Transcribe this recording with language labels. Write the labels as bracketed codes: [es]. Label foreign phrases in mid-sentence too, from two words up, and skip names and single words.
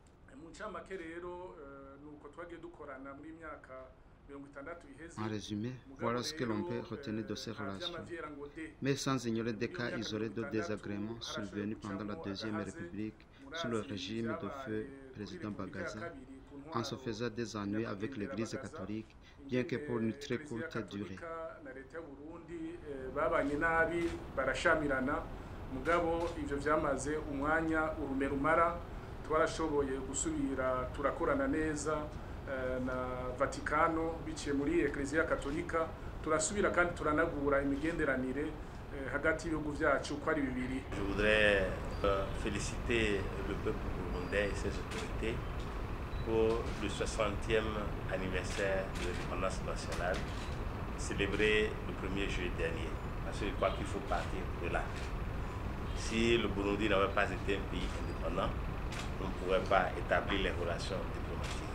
[fr] En résumé, voilà ce que l'on peut retenir de ces relations. Mais sans ignorer des cas isolés de désagréments survenus pendant la Deuxième République sous le régime de feu président Bagaza, en se faisant des ennuis avec l'Église catholique, bien que pour une très courte durée. [rn] twarashoboye gusubira turakorana neza na Vatikano biciye muri Ecclesia Katolika, turasubira kandi turanagura imigenderanire hagati y'ibihugu byacu uko ari bibiri. [fr] Je voudrais féliciter le peuple burundais et ses autorités pour le 60e anniversaire de l'indépendance nationale célébré le 1er juillet dernier. Parce que je crois qu'il faut partir de là. Si le Burundi n'avait pas été un pays indépendant, on ne pourrait pas établir les relations diplomatiques.